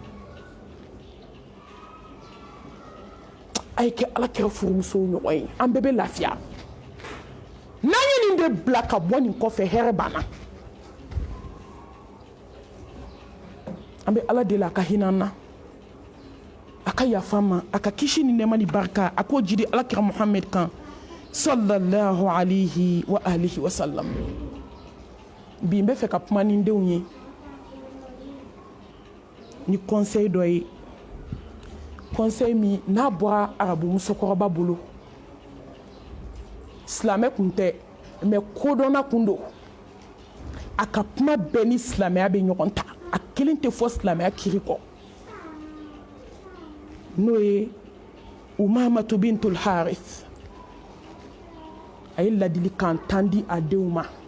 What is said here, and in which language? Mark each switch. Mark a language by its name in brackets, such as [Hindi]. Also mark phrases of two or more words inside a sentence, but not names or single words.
[Bambara] a ye kɛ alakira furumusow ɲɔgɔn ye an bɛɛ bɛ lafiya n'an ye nin de bila ka bɔ nin kɔfɛ hɛrɛ banna an bɛ ala deli a ka hinɛ an na a ka yafa an ma a ka kisi ni nɛɛma ni barika a k'o jiri alakira Muhammed kan [Arabic] صلى الله عليه وعلى آله وسلم [Bambara] bi n bɛ fɛ ka kuma ni n denw ye ni conseil dɔ ye conseil min n'a bɔra arabu musokɔrɔba bolo silamɛ kun tɛ mais kodɔnna kun don a ka kuma bɛɛ ni silamɛya bɛ ɲɔgɔn ta a kelen tɛ fɔ silamɛya kiri kɔ n'o ye Umamatu bintul Harith a ye ladilikan 10 di a denw ma